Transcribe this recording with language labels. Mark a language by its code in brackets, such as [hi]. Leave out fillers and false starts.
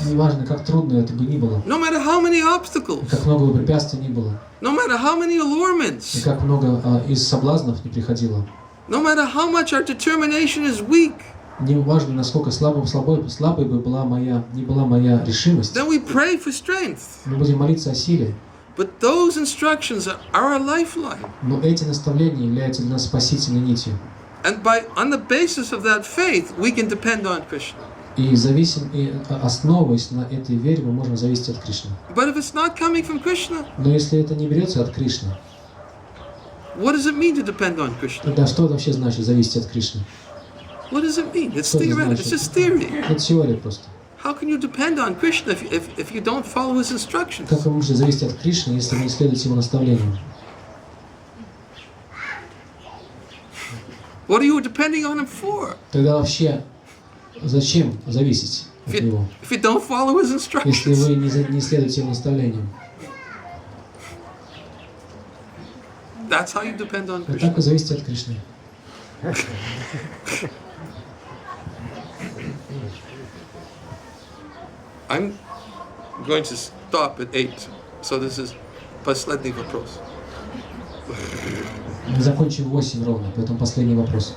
[ru] неважно, как трудно это бы ни было, [en] no matter how many [ru] и [en] obstacles, [ru] как много бы препятствий ни было, [en] no matter how many [ru] и [en] allurements, [ru] как много из соблазнов не приходило, [en] no matter how much our determination is weak, [ru] неважно, насколько слабой бы была не была моя решимость, [en] then we pray for strength. [ru] мы будем молиться о силе. [en] But those instructions are our lifeline. [ru] Но эти наставления являются для нас спасительной нитью. [en] And on the basis of that faith, we can depend on Krishna. [ru] И основываясь на этой вере, мы можем зависеть от Кришны. [en] But if it's not coming from Krishna, [ru] Но если это не берется от Кришны, [en] what does it mean to depend on Krishna? [ru] тогда что это вообще значит зависеть от Кришны? [en] What does it mean? It's [ru] Что это [en] theoretical. It's [ru] значит? [en] just theory. [ru] Это теория просто. [en] How can you depend on Krishna if you don't follow his instructions? [ru] Как вы можете зависеть от Кришны, если вы не следуете его наставлениям? [en] What are you depending on him for? [ru] Тогда вообще зачем зависеть от него, [en] If you don't follow his [ru] если [en] instructions? [ru] вы не следуете его наставлениям? [en] That's how you depend on [ru] Вот [en] Krishna. [ru] так вы зависите от Кришны. [en] I'm going to stop at 8. So this is [ru] последний вопрос. Мы закончим в 8 ровно, поэтому последний вопрос.